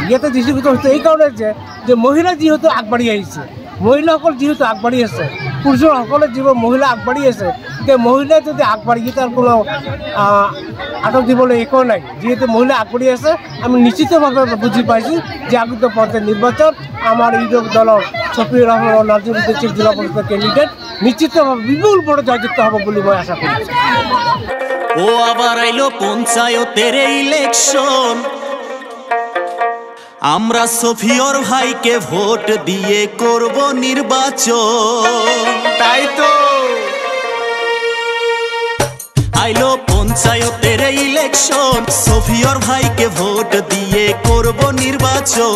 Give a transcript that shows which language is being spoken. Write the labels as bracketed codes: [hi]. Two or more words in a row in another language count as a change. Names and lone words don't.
[as] ইয়াতে দৃষ্টিগোচৰ হৈছে এইকাৰণে যে মহিলা যিহেতু আগবাঢ়ি আহিছে, মহিলাসকল যিহেতু আগবাঢ়ি আছে, পুৰুষসকলে যিবোৰ মহিলা আগবাঢ়ি আছে যে মহিলা যদি আগবাঢ়ি তাৰ কোনো আটক দিবলৈ একো নাই। যিহেতু মহিলা আগবাঢ়ি আছে আমি নিশ্চিতভাৱে বুজি পাইছোঁ যে আগত পঞ্চায়ত নিৰ্বাচন আমাৰ ইউডিএফ দলৰ ছফিউৰ ৰহমান আৰু নাজিমুদ্দিন শেখ জিলা পৰিষদৰ কেণ্ডিডেট নিশ্চিতভাৱে বিপুল ভোটে জয়যুক্ত হ'ব বুলি মই আশা কৰিছোঁ। [bn] ও আবার আইলো পঞ্চায়েতের ইলেকশন, আমরা সফিয়র ভাইকে ভোট দিয়ে করব নির্বাচন। তাই তো আইলো পঞ্চায়েতের ইলেকশন, সফিয়র ভাইকে ভোট দিয়ে করব নির্বাচন।